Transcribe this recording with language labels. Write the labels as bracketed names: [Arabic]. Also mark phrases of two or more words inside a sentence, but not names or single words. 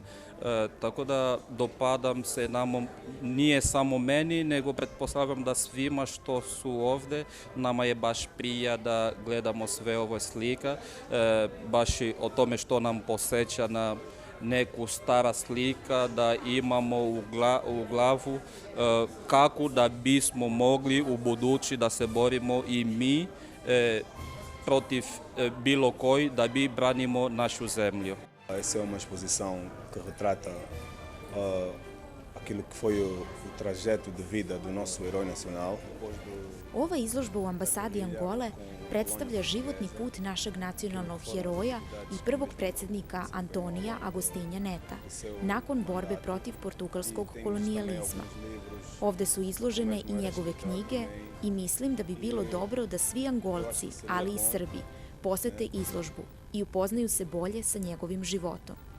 [Serbian] Tako da dopadam se nije samo meni, nego pretpostavljam da svima što su ovdje, nama je baš prija da gledamo sve ove slika, baš i o tome što nam posjeća na neku stara slika, da imamo u glavu kako da bismo mogli u budući da se borimo i mi protiv bilo koji, da bi branimo našu zemlju. [Portuguese] Essa é uma exposição que retrata aquilo que foi o trajeto de vida do nosso herói nacional. [Serbian] Ova izložba u ambasadi Angole predstavlja životni put našeg nacionalnog heroja i prvog predsjednika Antonija Agostinha Neta, nakon borbe protiv portugalskog kolonijalizma. Ovde su izložene i njegove knjige i mislim da bi bilo dobro da svi Angolci, ali i Srbi, posete izložbu i upoznaju se bolje sa njegovim životom.